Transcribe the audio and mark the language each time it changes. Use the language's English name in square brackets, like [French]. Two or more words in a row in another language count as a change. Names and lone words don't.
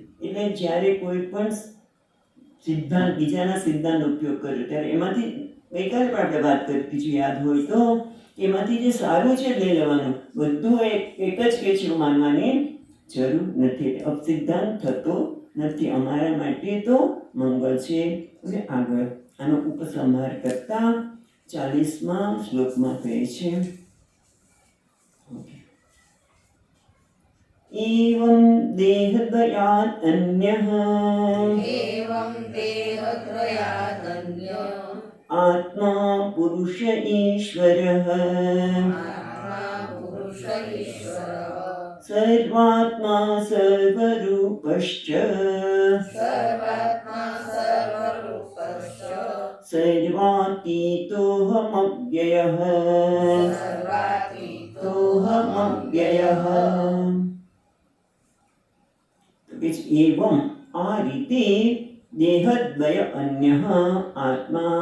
[Gujarati] એટલે જ્યારે કોઈ પણ સિદ્ધાંત બીજાના સિદ્ધાંતનો ઉપયોગ કર્યો ત્યારે એમાંથી ગઈકાલે પણ આપણે વાત કરતી જો યાદ હોય તો એમાંથી જે સારું છે લઈ લેવાનું, બધું એક જ કે છે માનવાની જરૂર નથી. અપસિદ્ધાંત થતો નથી. અમારા માટે તો મંગળ છે. અને આગળ આનો ઉપસંહાર કરતા 40મા શ્લોકમાં કહે છે [Sanskrit] एवं देहद्वयात् अन्यः आत्मा पुरुष ईश्वरः सर्वात्मा सर्वरूपश्च सर्वातीतोऽहमव्ययः एवं [Gujarati] આ રીતે [Sanskrit] देहद्वय अन्य आत्मा.